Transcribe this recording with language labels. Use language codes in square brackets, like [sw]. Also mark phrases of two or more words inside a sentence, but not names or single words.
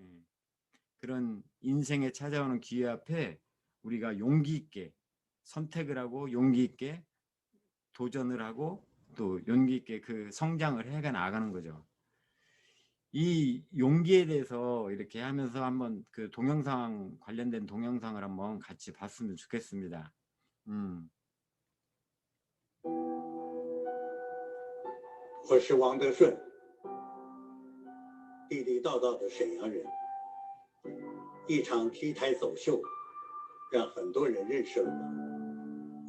[ko] 그런 인생에 찾아오는 기회 앞에 우리가 용기 있게 선택을 하고 용기 있게 도전을 하고 또 용기 있게 그 성장을 해가 나가는 거죠. 이 용기에 대해서 이렇게 하면서 한번 그 동영상, 관련된 동영상을 한번 같이 봤으면 좋겠습니다. [zh] 我是王德顺，地地道道的沈阳人。一场 T 台走秀，让很多人认识了我。